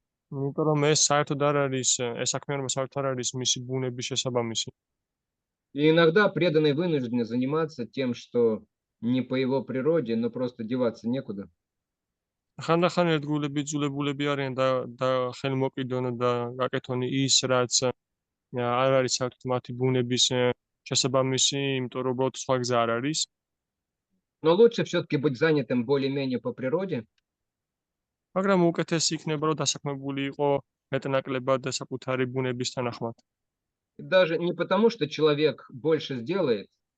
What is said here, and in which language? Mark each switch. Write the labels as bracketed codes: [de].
[ka] იმიტომ რომ ეს საერთოდ არ არის, ეს საქმიანობა საერთოდ არ არის მისი ბუნების შესაბამისი. [ru] И иногда преданные вынуждены заниматься тем, что не по его природе, но просто деваться некуда. [ka] ხანდახან ერთგულები იძულებულები არიან და ხელმოკიდონ და გაკეთონ ის, რაც არ არის საერთოდ მათი ბუნების შესაბამისი, იმიტომ რომ უბრალოდ სხვა გზა არ არის. [ru] Но лучше все-таки быть занятым более-менее по природе, [ka] მაგრამ უკეთესი იქნება, რომ დასაქმებული იყო მეტნაკლებად საკუთარი ბუნების თანახმად. [ru] и даже не потому, что человек больше сделает,